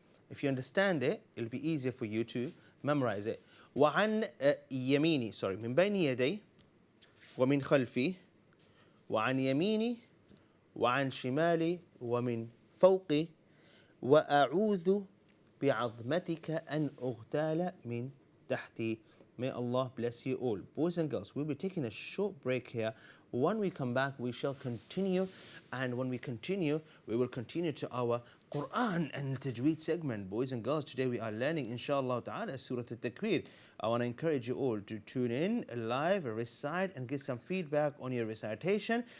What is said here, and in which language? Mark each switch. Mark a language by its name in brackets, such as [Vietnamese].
[English] If you understand it, it'll be easier for you to memorize it. [Arabic] وعن يميني من بين يدي ومن خلفي وعن يميني وعن شمالي ومن فوقي وأعوذ بعظمتك أن أغتال من تحتي. [English] May Allah bless you all. Boys and girls, we'll be taking a short break here. When we come back, we shall continue. And when we continue, we will continue to our Quran and Tajweed segment. Boys and girls, today we are learning, inshallah ta'ala, Surah Al-Takwir. I want to encourage you all to tune in live, recite, and give some feedback on your recitation.